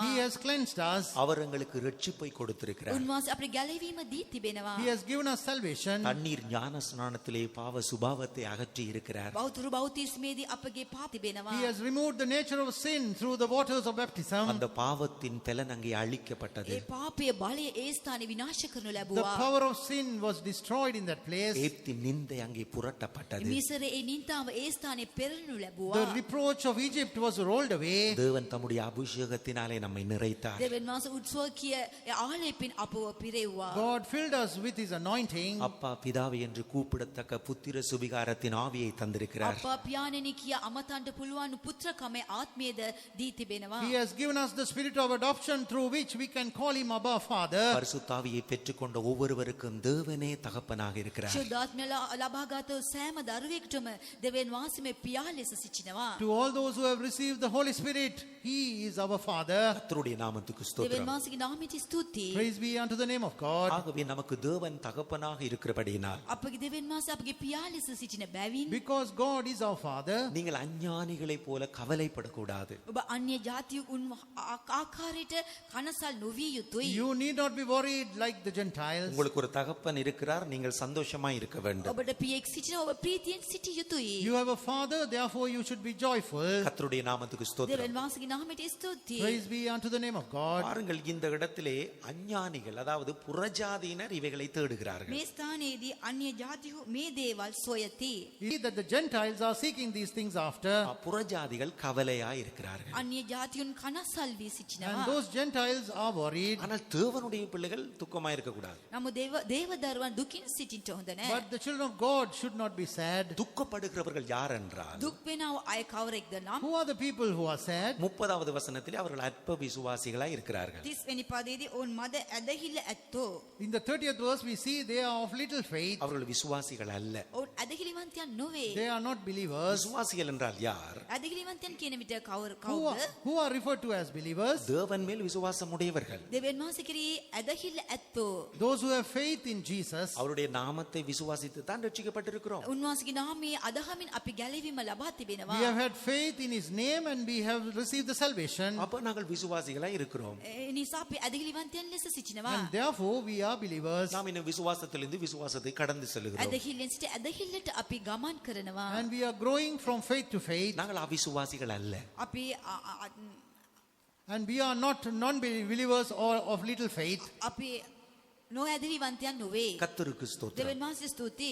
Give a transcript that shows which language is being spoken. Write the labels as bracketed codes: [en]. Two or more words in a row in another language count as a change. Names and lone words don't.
[en] He has cleansed us. [ta] அவர் எங்களுக்கு ரட்சிப்பை கொடுத்திருக்கிறார். [si] උන්වහන්සේ අපේ ගැලවීම දී තිබෙනවා. [en] He has given us salvation. [ta] தண்ணீர் ஞான ஸ்நானத்திலே பாவ சுபாவத்தை அகற்றி இருக்கிறார். [si] බෞතුරු බෞතිස්මේදී අපගේ පා තිබෙනවා. [en] He has removed the nature of sin through the waters of baptism. [ta] அந்த பாவத்தின் பலன் அங்கே அழிக்கப்பட்டது. [si] ඒ පාපයේ බලය ඒ ස්ථානේ විනාශ කරනු [en] The [si] ලැබුවා. [en] power of sin was destroyed in that place. [ta] எகிப்தின் நிந்தை அங்கே புரட்டப்பட்டது. [si] මිසරේ ඒ නින්තාව ඒ ස්ථානේ පෙරළනු [en] The [si] ලැබුවා. [en] reproach of Egypt was rolled away. [ta] தேவன் தம்முடைய அபிஷேகத்தினாலே நம்மை நிறைத்தார். [si] දෙවියන් වහන්සේ උත්සවකීය ආලේපින් අපව පිරෙව්වා. [en] God filled us with his anointing. [ta] அப்பா பிதாவை என்று கூப்பிடத்தக்க புத்திர சுவிகாரத்தின் ஆவியை தந்திருக்கிறார். [si] අප පියාණෙනි කියා අමතන්ට පුළුවන් පුත්‍රකමේ ආත්මයේද දී තිබෙනවා. [en] He has given us the spirit of adoption through which we can call him Abba Father. [ta] பரிசுத்த ஆவியை பெற்றுக்கொண்ட ஒவ்வொருவருக்கும் தேவனே தகப்பனாக இருக்கிறார். [si] ශුද්ධාත්මය ලබාගත් සෑම දරුවෙකුටම දෙවියන් වහන්සේ මේ පියා ලෙස සිටිනවා. [en] To all those who have received the Holy Spirit, he is our Father. [ta] கர்த்தருடைய நாமத்துக்கு [si] දෙවියන් [ta] ஸ்தோத்திரம். [si] වහන්සේගේ නාමයට ස්තුතියි. [en] Praise be unto the name of God. [ta] ஆகவே நமக்கு தேவன் தகப்பனாக இருக்கிறபடியினால் [si] අපගේ දෙවියන් වහන්සේ අපගේ පියා ලෙස සිටින බැවින් [en] Because God is our Father, [ta] நீங்கள் அஞ்ஞானிகளைப் போல கவலைப்படக்கூடாது. [si] ඔබ අන්‍ය ජාතිය ආකාරයට කනසල් නොවිය යුතුයි. [en] you need not be worried like the Gentiles. [ta] உங்களுக்கு ஒரு தகப்பன் இருக்கிறார், நீங்கள் சந்தோஷமா இருக்க வேண்டும். [si] ඔබට පියෙක් සිටින ඔබ ප්‍රීතියෙන් සිටිය යුතුයි. [en] You have a Father, therefore you should be joyful. [ta] கர்த்தருடைய நாமத்துக்கு ஸ்தோத்திரம். [si] දෙවියන් වහන්සේගේ නාමයට ස්තුතියි. [en] Praise be unto the name of God. [ta] பாருங்கள், இந்த இடத்திலே அஞ்ஞானிகள், அதாவது புறஜாதியினர் இவைகளை தேடுகிறார்கள். [si] මේ ස්ථානයේදී අන්‍ය ජාතිහු මේ දේවල් සොයති. [en] See that the Gentiles are seeking these things after, [ta] புறஜாதிகள் கவலையா இருக்கிறார்கள். [si] අන්‍ය ජාතියුන් කනසල් වී සිටිනවා. [en] and those Gentiles are worried. [ta] ஆனால் தேவனுடைய பிள்ளைகள் துக்கமா இருக்க கூடாது. [si] නමුත් දේව දරුවන් දුකින් සිටින්න හොඳ නැහැ. [en] But the children of God should not be sad. [ta] துக்கப்படுகிறவர்கள் யார் என்றால், [si] දුක් වෙනව අය කවරෙක්ද නම් [en] Who are the people who are sad? [ta] 30வது வசனத்திலே அவர்கள் அற்ப விசுவாசிகளாய் இருக்கிறார்கள். [si] 30 වෙනි පදයේදී ඔවුන් මද ඇදහිල්ල ඇත්තෝ. [en] In the 30th verse we see they are of little faith. [ta] அவர்கள் விசுவாசிகள் அல்ல. [si] ඔවුන් ඇදහිලිවන්තයන් නොවේ. [en] They are not believers. [ta] விசுவாசிகள் என்றால் யார்? [si] ඇදහිලිවන්තයන් කියන විට කවුද? [en] Who are referred to as believers? [ta] தேவன் மேல் விசுவாசம் உடையவர்கள். [si] දෙවියන් වහන්සේ කෙරෙහි ඇදහිල්ල ඇත්තෝ. [en] Those who have faith in Jesus. [ta] அவருடைய நாமத்தை விசுவாசித்து தான் ரட்சிக்கப்பட்டிருக்கிறோம். [si] උන්වහන්සේගේ නාමයේ අදහමින් අපි ගැලවීම ලබා තිබෙනවා. [en] We have had faith in his name and we have received the salvation. [ta] அப்ப நாங்கள் விசுவாசிகளா இருக்கிறோம். [si] ඒ නිසා අපි ඇදහිලිවන්තයන් ලෙස සිටිනවා. [en] And therefore we are believers. [ta] நாம் இன்னும் விசுவாசத்திலிருந்து விசுவாசத்தை கடந்து செல்கிறோம். [si] ඇදහිල්ලෙන් සිට ඇදහිල්ලට අපි ගමන් කරනවා. [en] And we are growing from faith to faith. [ta] நாங்கள் அவிசுவாசிகள் அல்ல. [si] අපි [en] And we are not non-believers or of little faith. [si] අපි නොඇදහිලිවන්තයන් නොවේ. [ta] கர்த்தருக்கு ஸ்தோத்திரம். [si] දෙවියන් වහන්සේ ස්තුතියි.